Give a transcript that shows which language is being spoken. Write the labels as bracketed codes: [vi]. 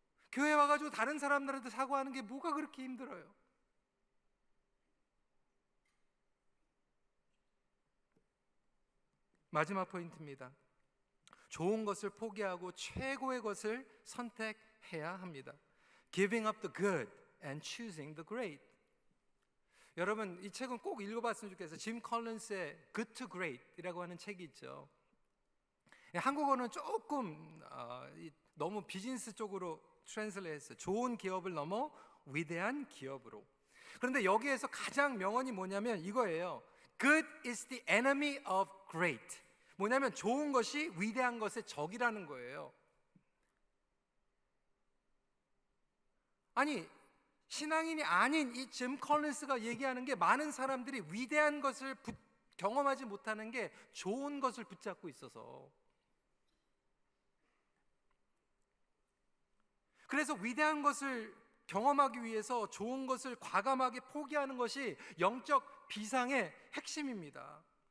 [ko] 교회 와가지고 다른 사람들한테 사과하는 게 뭐가 그렇게 힘들어요? 마지막 포인트입니다. 좋은 것을 포기하고 최고의 것을 선택해야 합니다. [en] Giving up the good and choosing the great. [ko] 여러분 이 책은 꼭 읽어봤으면 좋겠어요. 짐 컬린스의 Good to Great이라고 하는 책이 있죠. 한국어는 조금 너무 비즈니스 쪽으로 트랜슬레이트 했어요. 좋은 기업을 넘어 위대한 기업으로. 그런데 여기에서 가장 명언이 뭐냐면 이거예요. [en] Good is the enemy of great. [ko] 뭐냐면 좋은 것이 위대한 것의 적이라는 거예요. 아니 신앙인이 아닌 이 짐 컬린스가 얘기하는 게 많은 사람들이 위대한 것을 경험하지 못하는 게 좋은 것을 붙잡고 있어서, 그래서 위대한 것을 경험하기 위해서 좋은 것을 과감하게 포기하는 것이 영적 비상의 핵심입니다.